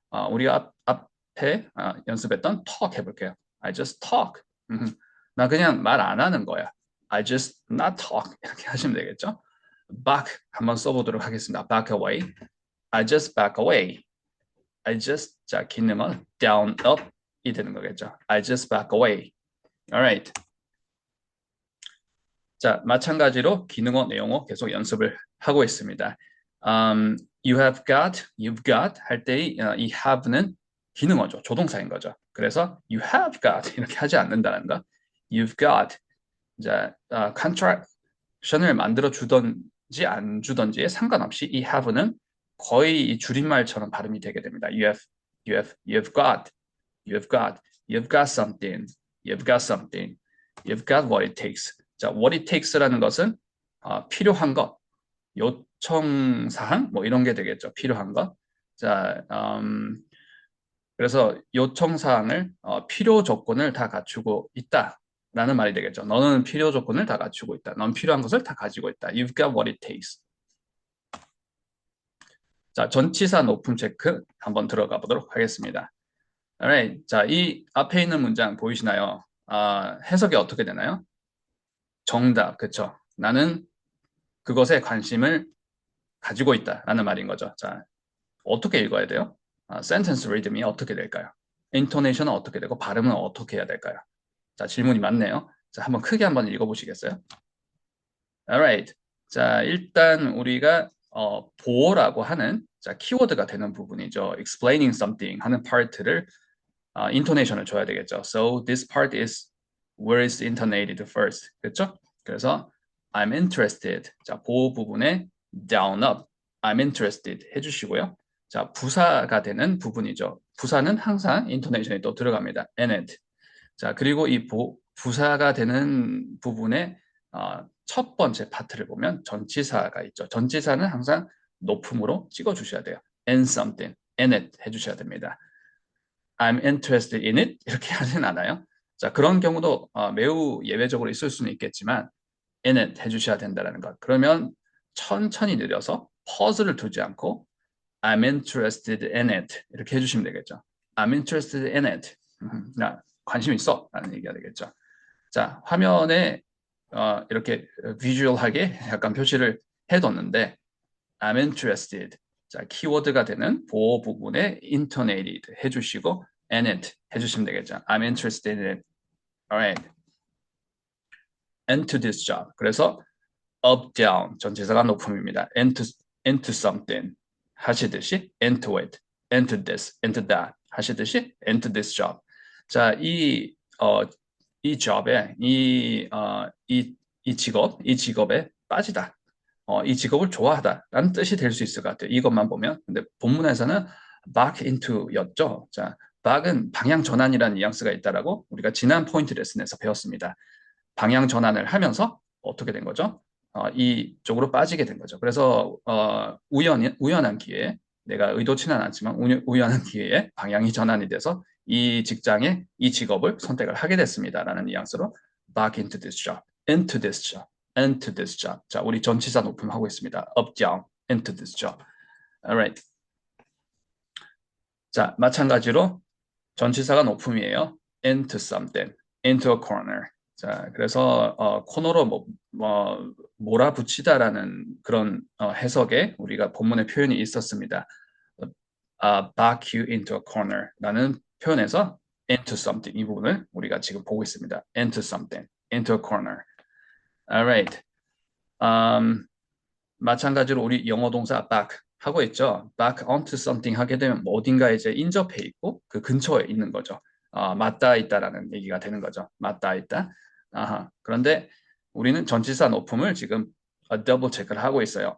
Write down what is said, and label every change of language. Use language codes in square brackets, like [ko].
[ko] 우리가 앞에 연습했던 talk 해볼게요. [en] I just talk. [ko] 나 그냥 말 안 하는 거야. [en] I just not talk [ko] 이렇게 하시면 되겠죠. [en] back [ko] 한번 써보도록 하겠습니다. [en] back away. I just back away. [ko] I just 자 기능은 down, up이 되는 거겠죠. [en] I just back away. Alright. [ko] 자, 마찬가지로 기능어, 내용어 계속 연습을 하고 있습니다. [en] You have got, you've got [ko] 할 때 이 have는 기능어죠. 조동사인 거죠. 그래서 you have got 이렇게 하지 않는다는 거. You've got 자, contraction을 만들어 주던지 안 주던지에 상관없이 이 have는 거의 이 줄임말처럼 발음이 되게 됩니다. [en] You've got, you've got something, you've got something, you've got what it takes. [ko] 자, what it takes라는 것은 필요한 것, 요청사항 뭐 이런 게 되겠죠. 필요한 것. 자, 그래서 요청사항을 필요 조건을 다 갖추고 있다라는 말이 되겠죠. 너는 필요 조건을 다 갖추고 있다. 넌 필요한 것을 다 가지고 있다. [en] You've got what it takes. [ko] 자, 전치사 높음 체크 한번 들어가 보도록 하겠습니다. [en] Alright. [ko] 자, 이 앞에 있는 문장 보이시나요? 해석이 어떻게 되나요? 정답, 그쵸? 나는 그것에 관심을 가지고 있다라는 말인 거죠. 자, 어떻게 읽어야 돼요? sentence rhythm이 어떻게 될까요? intonation은 어떻게 되고 발음은 어떻게 해야 될까요? 자, 질문이 많네요. 자, 한번 크게 한번 읽어보시겠어요? [en] Alright. [ko] 자, 일단 우리가 보어라고 하는 자, 키워드가 되는 부분이죠. explaining something 하는 파트를 intonation을 줘야 되겠죠. [en] So this part is where is intonated first. [ko] 그렇죠? [en] 그래서 I'm interested. [ko] 자, 보어 부분에 down up. [en] I'm interested 해주시고요. [ko] 자, 부사가 되는 부분이죠. 부사는 항상 intonation이 또 들어갑니다. [en] in it. [ko] 자, 그리고 이 부사가 되는 부분에 첫 번째 파트를 보면 전치사가 있죠. 전치사는 항상 높음으로 찍어주셔야 돼요. [en] in something, in it [ko] 해주셔야 됩니다. [en] I'm interested in it [ko] 이렇게 하진 않아요. 자, 그런 경우도 매우 예외적으로 있을 수는 있겠지만 in it 해주셔야 된다는 것. 그러면 천천히 느려서 퍼즐을 두지 않고 [en] I'm interested in it [ko] 이렇게 해주시면 되겠죠. [en] I'm interested in it. [ko] 나 관심 있어 라는 얘기가 되겠죠. 자, 화면에 이렇게 비주얼하게 약간 표시를 해뒀는데 I'm interested. 자, 키워드가 되는 보호 부분에 intonated 해주시고 in it 해주시면 되겠죠. [en] I'm interested in it. Alright. Into this job. [ko] 그래서 up, down 전치사가 높음입니다. [en] into something 하시듯이 into it, into this, into that 하시듯이 into this job. [ko] 자, 이 job에 이 직업, 이 직업에 빠지다. 이 직업을 좋아하다라는 뜻이 될 수 있을 것 같아요. 이것만 보면. 근데 본문에서는 back into였죠. 자, back은 방향 전환이라는 뉘앙스가 있다라고 우리가 지난 포인트 레슨에서 배웠습니다. 방향 전환을 하면서 어떻게 된 거죠? 이쪽으로 빠지게 된 거죠. 그래서 우연한 기회에 내가 의도치는 않았지만 우연한 기회에 방향이 전환이 돼서 이 직장에 이 직업을 선택을 하게 됐습니다라는 뉘앙스로 back into this job, into this job, into this job. 자, 우리 전치사 높임하고 있습니다. [en] up, down, into this job. Alright. [ko] 자, 마찬가지로 전치사가 높음이에요. [en] into something, into a corner. [ko] 자, 그래서 코너로 몰아붙이다라는 그런 해석에 우리가 본문의 표현이 있었습니다. back you into a corner라는 표현에서 into something 이 부분을 우리가 지금 보고 있습니다. [en] into something, into a corner. Alright. [ko] 마찬가지로 우리 영어 동사 back 하고 있죠. back onto something 하게 되면 뭐 어딘가에 이제 인접해 있고 그 근처에 있는 거죠. 맞닿아 있다라는 얘기가 되는 거죠. 맞닿아 있다. 아하. 그런데 우리는 전치사 높음을 지금 더블 체크를 하고 있어요.